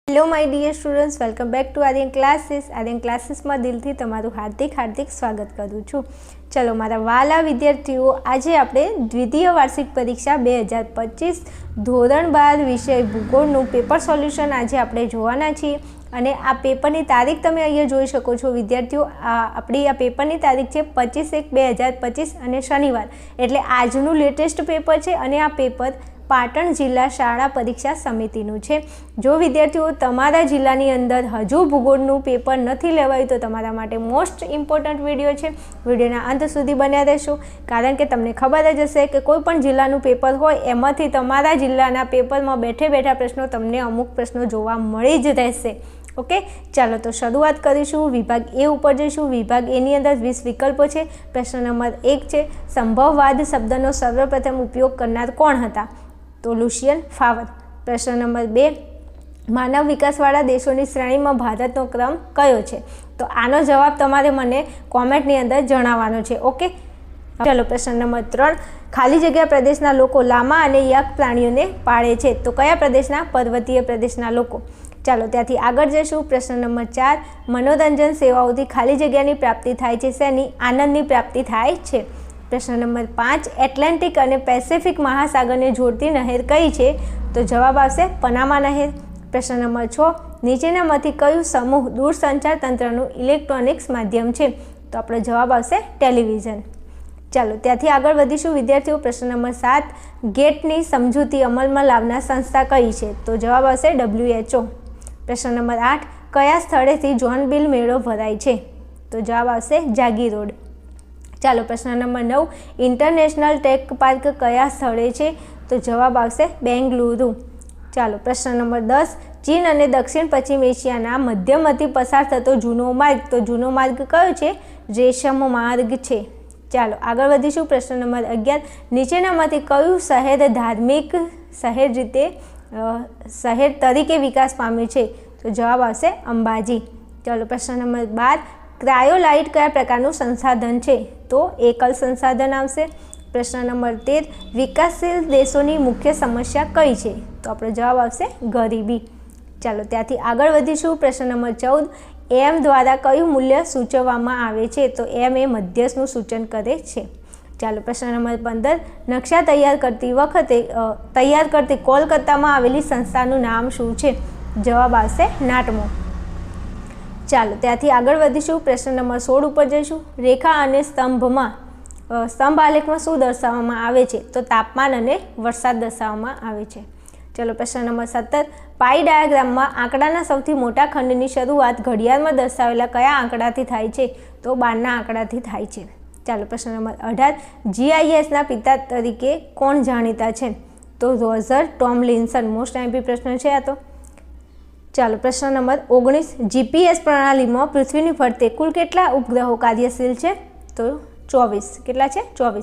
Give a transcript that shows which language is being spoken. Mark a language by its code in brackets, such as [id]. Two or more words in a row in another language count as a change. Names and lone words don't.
[en] Hello my dear students, welcome back to Aryan Classes [gu] મેં દિલથી તમારું હાર્દિક સ્વાગત કરું છું। ચલો મારા વ્હાલા વિદ્યાર્થીઓ, આજ આપણે દ્વિતીય વાર્ષિક પરીક્ષા 2025 ધોરણ 12 વિષય ભૂગોળનું [en] paper solution [gu] આજ આપણે જોવાના છીએ। અને આ પેપરની તારીખ તમે અહીંયા જોઈ શકો છો વિદ્યાર્થીઓ। આપણી આ પેપરની તારીખ છે 25/1/2025 અને શનિવાર એટલે આજનું લેટેસ્ટ પેપર છે। અને આ પેપર પાટણ જિલ્લા શાળા પરીક્ષા સમિતિનું છે। જો વિદ્યાર્થીઓ તમારા જિલ્લાની અંદર હજુ ભૂગોળનું પેપર નથી લેવાયું તો તમારા માટે [en] most important [gu] વિડિયો છે। વિડિયોના અંત સુધી બન્યા રહેશો, કારણ કે તમને ખબર જ હશે કે કોઈપણ જિલ્લાનું પેપર હોય એમાંથી તમારા જિલ્લાના પેપરમાં બેઠે બેઠા પ્રશ્નો તમને અમુક પ્રશ્નો જોવા મળી જ રહેશે। ઓકે, ચલો તો શરૂઆત કરીશું। વિભાગ એ ઉપર જઈશું। વિભાગ એ ની અંદર 20 વિકલ્પો છે। પ્રશ્ન નંબર 1 છે, સંભવવાદ શબ્દનો સર્વપ્રથમ ઉપયોગ કરનાર કોણ હતા? તો લુશિયન ફાવર। પ્રશ્ન નંબર 2, માનવ વિકાસવાળા દેશોની શ્રેણીમાં ભારતનો ક્રમ કયો છે? તો આનો જવાબ તમારે મને કોમેન્ટની અંદર જણાવવાનો છે। ઓકે, ચલો પ્રશ્ન નંબર 3, ખાલી જગ્યા પ્રદેશના લોકો લામા અને યાક પ્રાણીઓને પાળે છે? તો કયા પ્રદેશના? પર્વતીય પ્રદેશના લોકો। ચલો ત્યાંથી આગળ જઈશું। પ્રશ્ન નંબર 4, મનોરંજન સેવાઓથી ખાલી જગ્યાની પ્રાપ્તિ થાય છે શેની? આનંદની પ્રાપ્તિ થાય છે। પ્રશ્ન નંબર 5, એટલાન્ટિક અને પેસિફિક મહાસાગર ને જોડતી નહેર કઈ છે? તો જવાબ આવશે પનામા નહેર। પ્રશ્ન નંબર 6, નીચેનામાંથી કયું સમૂહ દૂરસંચાર તંત્રનું ઇલેક્ટ્રોનિક્સ માધ્યમ છે? તો આપણો જવાબ આવશે ટેલિવિઝન। ચલો ત્યાંથી આગળ વધીશું વિદ્યાર્થીઓ। પ્રશ્ન નંબર 7, ગેટની સમજૂતી અમલમાં લાવનાર સંસ્થા કઈ છે? તો જવાબ આવશે WHO। પ્રશ્ન નંબર 8, કયા સ્થળેથી જોર્નબિલ મેળો ભરાય છે? તો જવાબ આવશે જાગી રોડ। ચલો પ્રશ્ન નંબર 9, [en] International Tech Park [gu] કયા સ્થળે છે? તો જવાબ આવશે બેંગલુરુ। ચલો પ્રશ્ન નંબર 10, ચીન અને દક્ષિણ પશ્ચિમ એશિયાના મધ્યમથી પસાર થતો જૂનો માર્ગ? તો જૂનો માર્ગ કયો છે? રેશમ માર્ગ છે। ચલો આગળ વધીશું। પ્રશ્ન નંબર 11, નીચેનામાંથી કયું શહેર ધાર્મિક શહેર તરીકે વિકાસ પામ્યું છે? તો જવાબ આવશે અંબાજી। ચલો પ્રશ્ન નંબર 12, ક્રાયોલાઇટ કયા પ્રકારનું સંસાધન છે? તો એકલ સંસાધન આવશે। પ્રશ્ન નંબર 13, વિકાસશીલ દેશોની મુખ્ય સમસ્યા કઈ છે? તો આપણો જવાબ આવશે ગરીબી। ચલો ત્યાંથી આગળ વધીશું। પ્રશ્ન નંબર 14, એમ દ્વારા કયું મૂલ્ય સૂચવવામાં આવે છે? તો એમ એ મધ્યસનું સૂચન કરે છે। ચલો પ્રશ્ન નંબર 15, નકશા તૈયાર કરતી કોલકાતામાં આવેલી સંસ્થાનું નામ શું છે? જવાબ આવશે નાટમો। ચાલો ત્યાંથી આગળ વધીશું। પ્રશ્ન નંબર 16 પર જઈશું। રેખા અને સ્તંભ આલેખમાં શું દર્શાવવામાં આવે છે? તો તાપમાન અને વરસાદ દર્શાવવામાં આવે છે। ચલો પ્રશ્ન નંબર 17, [en] pie diagramમાં [gu] આંકડાના સૌથી મોટા ખંડની શરૂઆત ઘડિયાળમાં દર્શાવેલા કયા આંકડાથી થાય છે? તો 12 ના આંકડાથી થાય છે। ચલો પ્રશ્ન નંબર 18, GIS ના પિતા તરીકે કોણ જાણીતા છે? તો રોજર ટોમલિન્સન। [en] most IMP [gu] પ્રશ્ન છે આ તો। ચલો પ્રશ્ન નંબર 19, GPS પ્રણાલી મેં પૃથ્વી ફરતે કુલ કેટલા ઉપગ્રહો કાર્યશીલ હૈ? તો 24। કેટલા છે? 24।